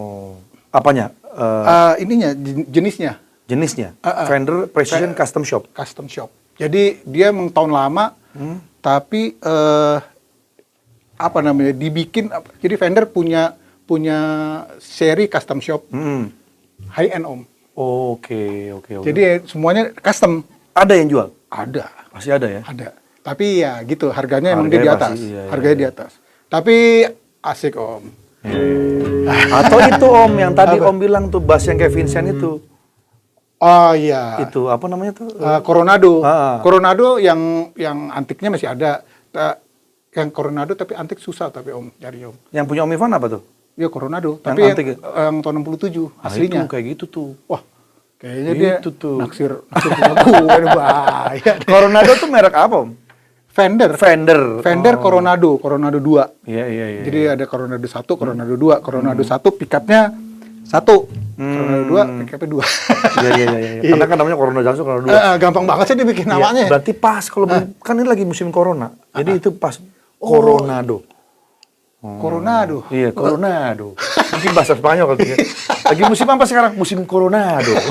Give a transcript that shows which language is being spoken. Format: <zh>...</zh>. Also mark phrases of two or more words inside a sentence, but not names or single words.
<id>Apanya? Ininya jenisnya Jenisnya? Fender Precision Custom Shop. custom shop. Jadi dia memang tahun lama, tapi apa namanya dibikin. Jadi Fender punya seri custom shop</id> <en>high end</en> <id>Om. Oke. Jadi semuanya custom. Ada yang jual? Ada. Pasti ada ya? Ada. Tapi ya gitu, harganya emang dia di Harganya atas. pasti, iya. Harganya di atas. Tapi asik Om. Atau itu Om yang tadi Om bilang tuh bass yang kayak Vincent itu. Oh iya. Itu apa namanya tuh? Coronado. Ah. Coronado yang antiknya masih ada. Yang Coronado tapi antik susah tapi Om cari Om. Yang punya Om Ivan apa tuh? Ya Coronado, Yang tapi antik ya? yang tahun 67 aslinya. Itu, kayak gitu tuh. Wah, kayaknya dia Itu tuh. naksir punya gue, ini bahaya. Coronado tuh merek apa Om? Fender Fender. Coronado 2. Iya. Jadi ada Coronado 1, Coronado 2. Coronado 1 pickupnya 1. Coronado 2 pickupnya 2. Iya. Karena kan namanya Coronado 1, Coronado 2. Gampang banget sih dibikin namanya. Iya, berarti pas kalau kan ini lagi musim corona. Jadi itu pas Coronado. Coronado. Iya, Coronado. Mungkin bahasa Spanyol kali ya. Lagi musim apa sekarang? Musim Coronado.</id>